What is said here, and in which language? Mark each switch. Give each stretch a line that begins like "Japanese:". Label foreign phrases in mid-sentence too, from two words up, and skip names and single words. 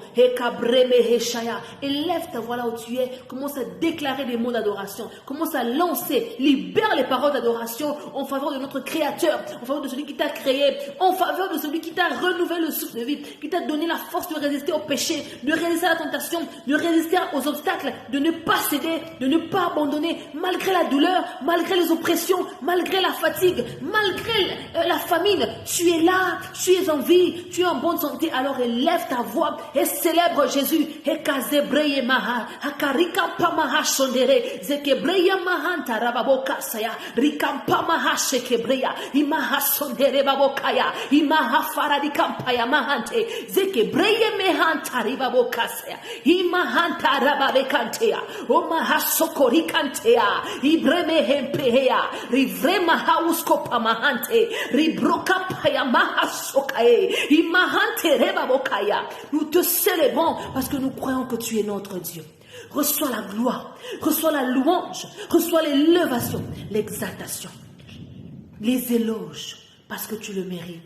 French: Et lève ta voix là où tu es, commence à déclarer des mots d'adoration, commence à lancer, libère les paroles d'adoration en faveur de notre Créateur, en faveur de celui qui t'a créé, en faveur de celui qui t'a renouvelé le souffle de vie, qui t'a donné la force de résister au péché, de résister à la tentation, de résister aux obstacles, de ne pas céder, de ne pas abandonner, malgré la douleur, malgré les oppressions, malgré la fatigue, malgré la famine. Tu es là, tu es en vie, tu es en bonne santé. Alors élève ta voix et célèbre Jésus. Ekazebreye maha, akarika pamaha shondere, zekebreya mahanta rababoka saya, rikampa maha shekebreya, imaha sondere babokaya, imaha faradikampaya mahante, zekebreye mehanta ribaboka saya, imahanta rababekantea, omaha sokorikantea, ibreme hempehea, rivrema hauskopa mahante, ribroka nous te célébrons parce que nous croyons que tu es notre Dieu. Reçois la gloire, reçois la louange, reçois l'élévation, l'exaltation, les éloges parce que tu le mérites.